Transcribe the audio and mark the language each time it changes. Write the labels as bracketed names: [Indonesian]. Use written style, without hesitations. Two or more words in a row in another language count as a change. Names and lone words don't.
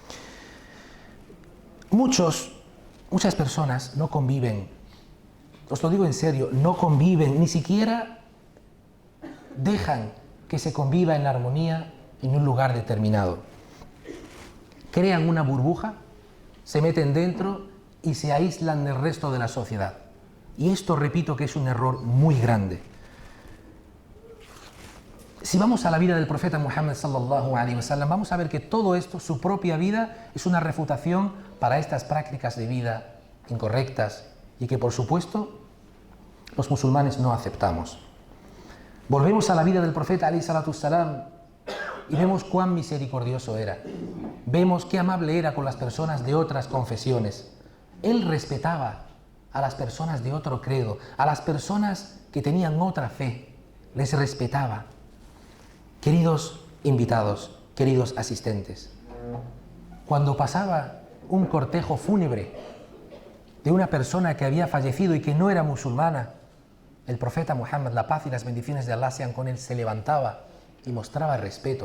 [Spanish] Muchas personas no conviven, os lo digo en serio, no conviven, ni siquiera dejan que se conviva en armonía en un lugar determinado. Crean una burbuja, se meten dentro y se aíslan del resto de la sociedad. Y esto, repito, que es un error muy grande. Si vamos a la vida del profeta Muhammad [Arabic] صلى الله عليه وسلم, [Spanish] vamos a ver que todo esto, su propia vida, es una refutación para estas prácticas de vida incorrectas y que, por supuesto, los musulmanes no aceptamos. Volvemos a la vida del profeta [Arabic] عليه الصلاة السلام [Spanish] y vemos cuán misericordioso era. Vemos qué amable era con las personas de otras confesiones. Él respetaba a las personas de otro credo, a las personas que tenían otra fe, les respetaba. Queridos invitados, queridos asistentes, cuando pasaba un cortejo fúnebre de una persona que había fallecido y que no era musulmana, el profeta Muhammad, la paz y las bendiciones de Allah sean con él, se levantaba y mostraba respeto.